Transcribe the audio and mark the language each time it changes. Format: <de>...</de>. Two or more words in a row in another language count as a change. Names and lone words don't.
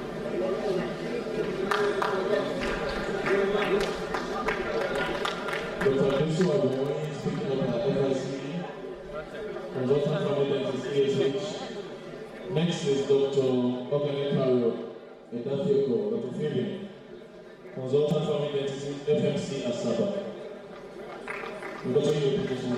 <en>Dr. Dr. Adesu Ademoye is speaking up at FICD. Consultant family dentist ESH. Next is Dr. Oganekaro Edafioko, Dr. Fabian. Consultant family dentist FMC Asaba. We're going to your petition.</en>